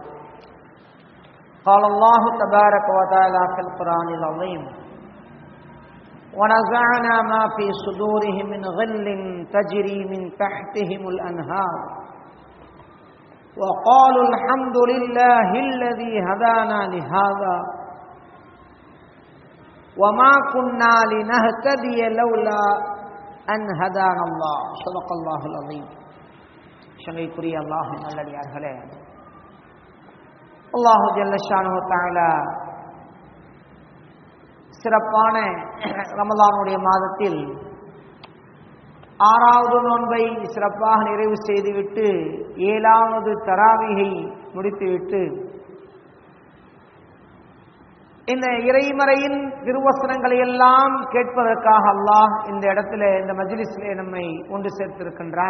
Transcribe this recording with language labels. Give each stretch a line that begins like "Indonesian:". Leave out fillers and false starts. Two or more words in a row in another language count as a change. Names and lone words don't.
Arabic: قال الله تبارك وتعالى في القرآن العظيم: ونزعنا ما في صدورهم من غل تجري من تحتهم الأنهار وقالوا الحمد لله الذي هدانا لهذا وما كنا لنهتدي لولا أن هدانا الله. صدق الله العظيم.
Tamil: சங்கைக்குரிய அல்லாஹ்வின் நல்லடியார்களே,
Arabic: الله جل شأنه تعالى
Tamil: சிறப்பான ரமலானுடைய மாதத்தில் 6வது நோன்பை சிறப்பாக நிறைவு செய்துவிட்டு 7வது தராவீஹை முடித்துவிட்டு இந்த இறைமறையின் திருவசனங்களை எல்லாம் கேட்பதற்காக அல்லாஹ் இந்த இடத்துல, இந்த மஜ்லிஸிலே நம்மை ஒன்று சேர்த்திருக்கின்றான்.